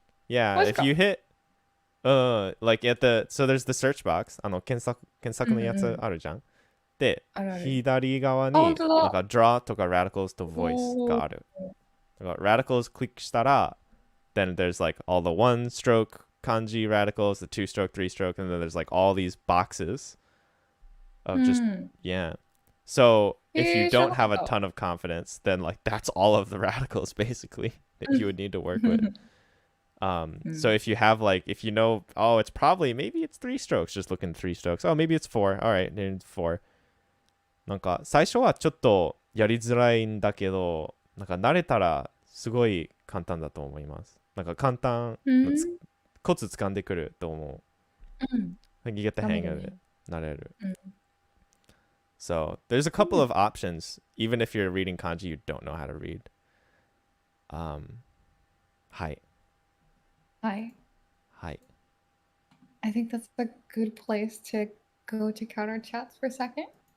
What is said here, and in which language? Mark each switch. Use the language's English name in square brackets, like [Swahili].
[English] Yeah, if you hit like at the so there's the search box [Japanese] 検索のやつあるじゃん。で、左側になんか draw とか radicals と voice がある。だから radicals クリックしたら [English] then there's like all the one stroke kanji radicals, the two stroke, three stroke, and then there's like all these boxes of just yeah. So if you don't have a ton of confidence, then like that's all of the radicals basically that you would need to work with. So if you have like if you know, oh, it's probably maybe it's three strokes, just look in three strokes. Oh, maybe it's four. All right, then four. [Japanese] なんか最初はちょっとやりづらいんだけど、なんか慣れたらすごい簡単だと思います。なんか簡単、コツ掴んでくると思う。 [English] You get the hang of it. [Japanese] 慣れる。 [English] So there's a couple of options, even if you're reading kanji you don't know how to read. [Japanese] はい。はい。はい。 [English] I think that's a good place to go check out our chats for a second.